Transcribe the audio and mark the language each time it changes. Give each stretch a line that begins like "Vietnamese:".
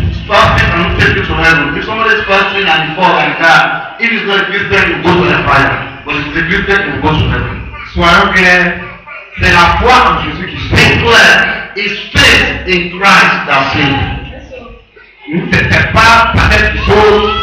English: Fasting cannot take you to heaven. If somebody is fasting and he falls and dies, if he's not a Christian, you go to the fire. But if he's a Christian, you go to heaven.
French: Soyons clairs, c'est la foi en Jésus qui sauve.
English: Be clear, it's faith in Christ that saves.
French: C'est pas baptême qui sauve,